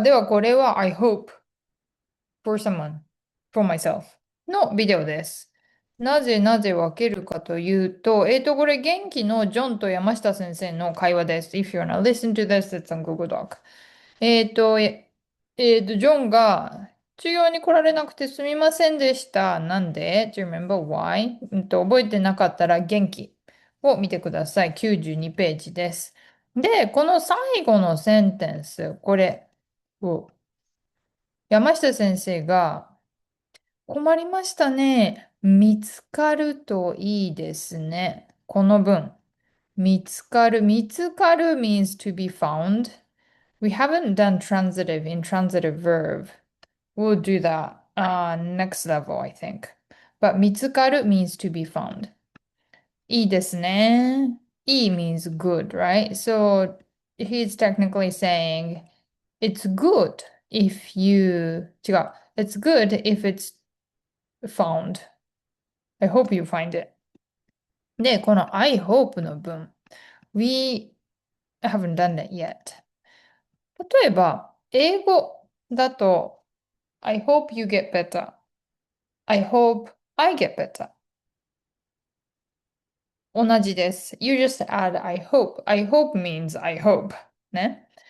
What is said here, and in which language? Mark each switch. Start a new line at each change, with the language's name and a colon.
Japanese: では、これは I hope for someone, for myself のビデオです。なぜ分けるかというと、これ元気のジョンと山下先生の会話です。
English: If you're not listening to this, it's on Google Doc.
Japanese: えっと、えジョンが授業に来られなくてすみませんでした。
English: なんで ?Do you remember why?
Japanese: 覚えてなかったら元気を見てください。 92ページです。で、この最後のセンテンス、これを山下先生が困りましたね。見つかるといいですね。この文。
English: 見つかる means to be found. We haven't done transitive in transitive verb. We'll do that next level, I think. But 見つかる means to be found.
Japanese: いいですね。
English: いい means good, right? So he's technically saying it's good if you 違う。 It's good if it's found. I hope you find it.
Japanese: で、この I hope の文。
English: We haven't done it yet. 例えば、英語だと I hope you get better. I hope I get better. 同じです。 You just add I hope. I hope means I hope. ね。